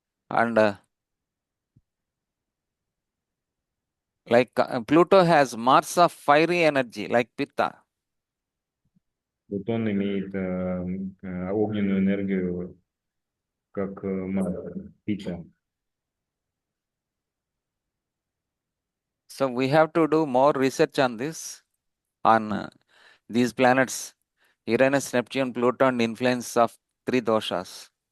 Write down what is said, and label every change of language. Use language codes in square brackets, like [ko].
[en] And like Pluto has Mars of fiery energy like Pitta. [ru] Плутон имеет огненную энергию, как Пита. [en] So we have to do more research on this, on these planets, Uranus, Neptune, Pluto, and influence of three doshas.